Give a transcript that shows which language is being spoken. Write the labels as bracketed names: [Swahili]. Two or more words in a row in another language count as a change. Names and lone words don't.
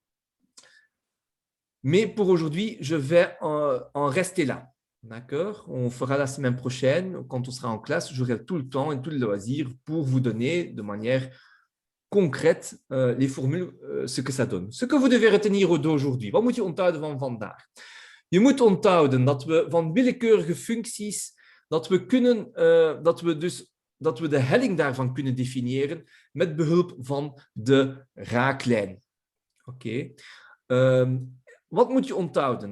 [French] Mais pour aujourd'hui, je vais en rester là. D'accord? On fera la semaine prochaine, quand on sera en classe, j'aurai tout le temps et tout le loisir pour vous donner de manière concrète les formules, ce que ça donne. Ce que vous devez retenir d'aujourd'hui. [Dutch] Wat moet je onthouden van vandaag? Je moet onthouden dat we van willekeurige functies, dat we de helling daarvan kunnen definiëren met behulp van de raaklijn. Oké. Wat moet je onthouden?